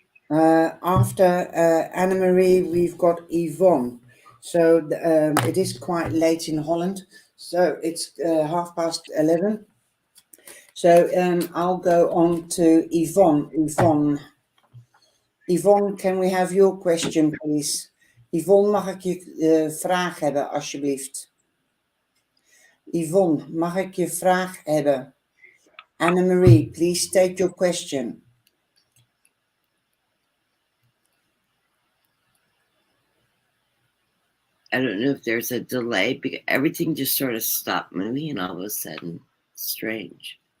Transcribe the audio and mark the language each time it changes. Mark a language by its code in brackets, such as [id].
[en] After Anna-Marie, we've got Yvonne. So it is quite late in Holland. So it's 11:30. So I'll go on to Yvonne. Yvonne, can we have your question, please? [nl] Yvonne, mag ik je vraag hebben, alsjeblieft? Yvonne, mag ik je vraag hebben? [en] Anna-Marie, please state your question. I don't know if there's a delay because everything just sort of stopped moving and all of a sudden, strange.